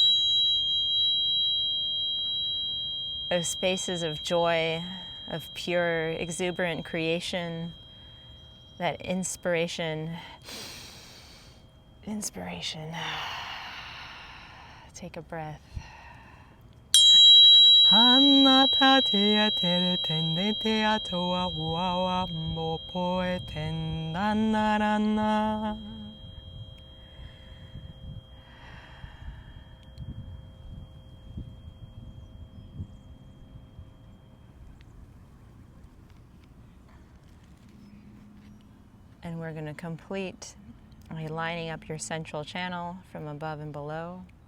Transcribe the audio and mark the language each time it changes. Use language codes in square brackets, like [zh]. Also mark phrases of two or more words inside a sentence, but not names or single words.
[en] those spaces of joy, of pure, exuberant creation, that inspiration. Take a breath. Anata tea tere tende tea toa uawa mo poe tendanarana. And we're going to complete by lining up your central channel from above and below.